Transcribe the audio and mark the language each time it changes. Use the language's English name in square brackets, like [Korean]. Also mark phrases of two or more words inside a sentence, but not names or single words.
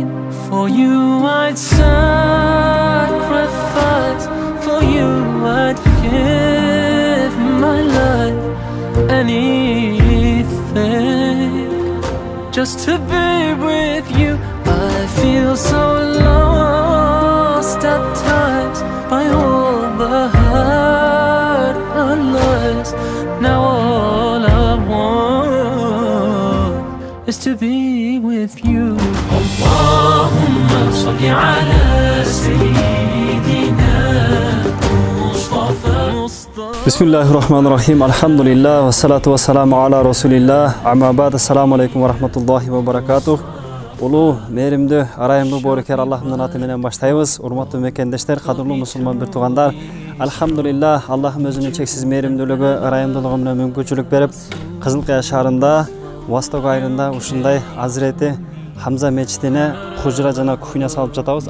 [English] For you I'd sacrifice, for you I'd give my life, anything, just to be with you. I feel so lost at times by all the hurt and lies. Now all I want is to be with you. [Arabic] اللهم صل على سيدنا مصطفى. بسم الله الرحمن الرحيم. الحمد لله والصلاة والسلام على رسول الله. أما بعد. السلام عليكم ورحمة الله وبركاته. [Kyrgyz] Улуу, мээримдүү, арайымдуу боорукер Аллахымдын аты менен баштайбыз. Урматтуу мекендештер, кадырлуу мусулман бир туугандар. Алхамдулилlah, Аллахым өзүнүн чексиз мээримдүүлүгү, ырайымдуулугу менен мүмкүнчүлүк берип, Кызыл Кая шаарында, Восток айылында ушундай Азирети Хамза мечитине хужра жана кухня салып жатабыз.